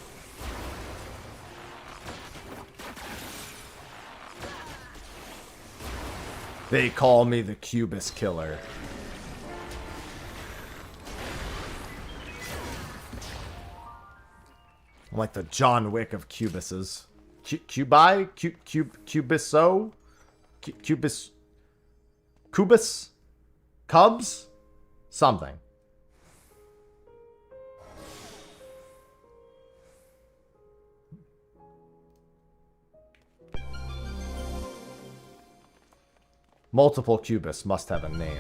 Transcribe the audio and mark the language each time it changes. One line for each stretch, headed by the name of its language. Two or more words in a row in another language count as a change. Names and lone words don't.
English: They call me the Cubus Killer. I'm like the John Wick of Cubuses. Cubi? Cubiso? Cubus... Cubus? Cubs? Something. Multiple Cubus must have a name.